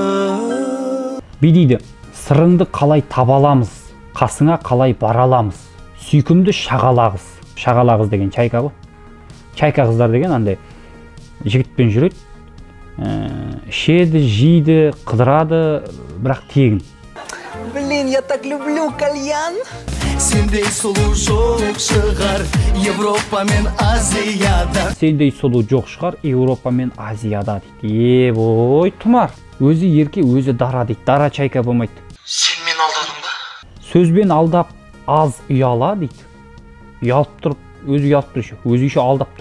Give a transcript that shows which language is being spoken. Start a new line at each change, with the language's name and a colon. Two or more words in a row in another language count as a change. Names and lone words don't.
Kazakh: Би дейді, сырыңды қалай таба аламыз, қасыңа қалай бара аламыз, сүйкімді шағала қыз деген чайка ғой. Чайка қыздар деген андай жігітпен жүреді, ішеді, жейді, қыдырады, бірақ тегін.
Russian: Блин, я так люблю кальян.
Kazakh: Сендей сұлу жоқ шығар Европа мен Азияда. Сендей сұлу жоқ шығар Европа мен Азияда дейді. Ой, тұмар. Өзі ерке, өзі дара дейді. Дара чайка болмайды. Сен мен алдадың ба? Сөзбен алдап, аз ұяла дейді. Ұялып тұрып, өзі ұялып тұр, өзі еще алдап тұр.